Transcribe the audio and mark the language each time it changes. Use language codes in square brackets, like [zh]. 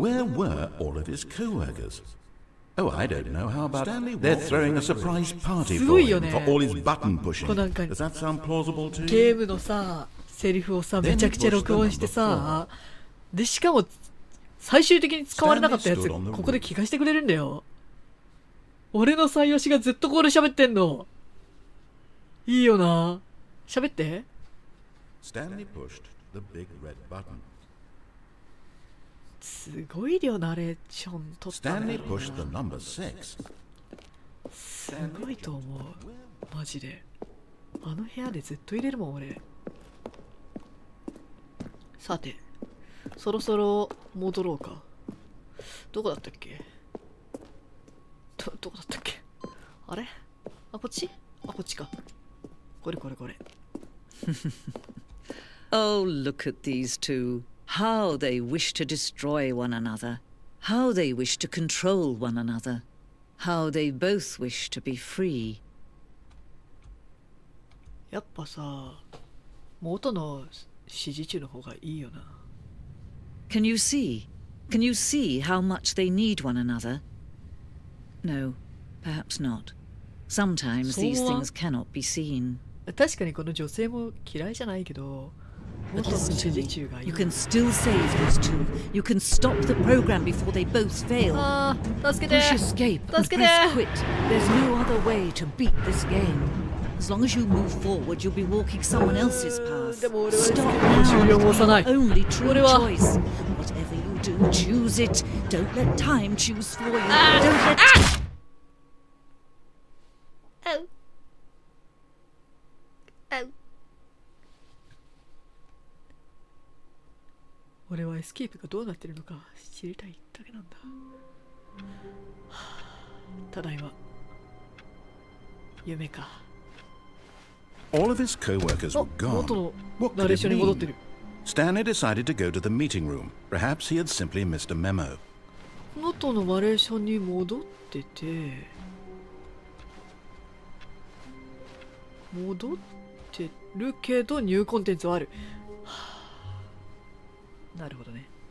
[en] Where were all of his co-workers? Oh, I don't know. How about they're throwing a surprise party for him for all his button pushing? Does that sound plausible to you? [ja] ゲームのさ、セリフをさ、めちゃくちゃ録音してさ、で、しかも、最終的に使われなかったやつ、ここで聞かせてくれるんだよ。俺の最推しがずっとここで喋ってんの。いいよな。喋って。 [en] Stanley pushed the big red button. [ja] すごい量ナレーション撮ったね。 [en] Stanley pushed the number 6. [ja] すごいと思う。マジで。あの部屋でずっと入れるもん、俺。さて、そろそろ戻ろうか。どこだったっけ？どこだったっけ？あれ？こっち？こっちか。これ。 [en] Oh, look at these two. How they wish to destroy one another. How they wish to control one another. How they both wish to be free. [ja] やっぱさ、元の指示中の方がいいよな。 [en] Can you see? Can you see how much they need one another? No, perhaps not. Sometimes these things cannot be seen. [ja] 確かにこの女性も嫌いじゃないけど、 [en] But listen to me. You can still save those two. You can stop the program before they both fail. Push escape and press quit. There's no other way to beat this game. As long as you move forward, you'll be walking someone else's path. Stop now. It's the only true choice. Whatever you do, choose it. Don't let time choose for you. Don't let... Oh. Oh. [ja] 俺はエスケープがどうなってるのか知りたいだけなんだ。ただいま。夢か。 [en] All of his co-workers were gone. What could it mean? Stanley decided to go to the meeting room. Perhaps he had simply missed a memo. [ja] 元のナレーションに戻ってて、戻ってるけどニューコンテンツはある。なるほどね。